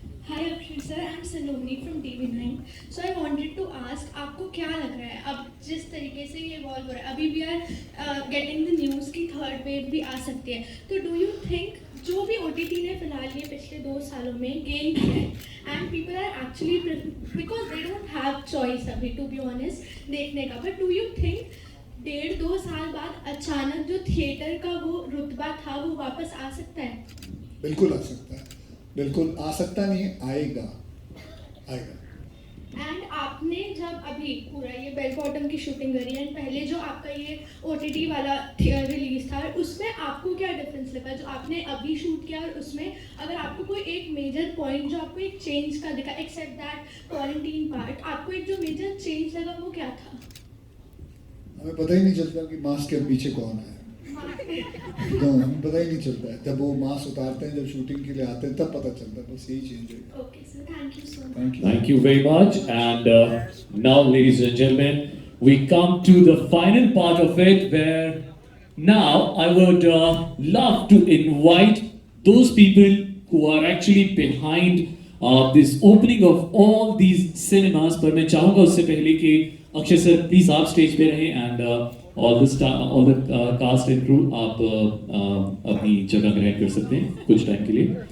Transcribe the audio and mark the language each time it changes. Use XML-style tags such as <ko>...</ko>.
<en>Hi Akshay sir, I'm Saloni from TV9. So I wanted to ask,</en> <hi>आपको क्या लग रहा है अब जिस तरीके से ये इवॉल्व हो रहा है, अभी</hi> <en>we are getting the news</en> <hi>की थर्ड वेव भी आ सकती है, तो do you think जो भी OTT ने फिलहाल ये पिछले 2 सालों में गेन किया है,</hi> <en>and people are actually because they don't have choice</en> <hi>अभी</hi> <en>to be honest</en> <hi>देखने का,</hi> <en>but do you think</en> <hi>1.5-2 साल बाद अचानक जो थिएटर का वो रुतबा था वो वापस आ सकता है? बिल्कुल आ सकता है, बिल्कुल आ सकता नहीं है, आएगा। एंड आपने जब अभी पूरा ये बेल बॉटम की शूटिंग करी एंड पहले जो आपका ये OTT वाला रिलीज था, उसमें आपको क्या डिफरेंस लगा जो आपने अभी शूट किया और उसमें? अगर आपको कोई एक मेजर पॉइंट जो आपको एक चेंज का दिखा,</hi> <en>except that quarantine part,</en> <hi>आपको एक जो मेजर चेंज लगा वो क्या था? हमें पता ही नहीं चलता कि मास्क के पीछे कौन है, तो हमें पता ही नहीं चलता है, जब वो मास्क उतारते हैं, जब शूटिंग के लिए आते हैं तब पता चलता है, बस यही चेंज है।</hi> <en>Okay sir, thank you so much. Thank you. Thank you very much. And now, ladies and gentlemen, we come to the final part of it, where now I would love to invite those people who are actually behind this opening of all these cinemas.</en> <hi>पर मैं चाहूँगा उससे पहले कि Akshay sir please आप stage पे रहें,</hi> <en>and all the cast and crew</en> <hi>आप अपनी जगह ग्रहण कर सकते हैं कुछ टाइम के लिए।</hi>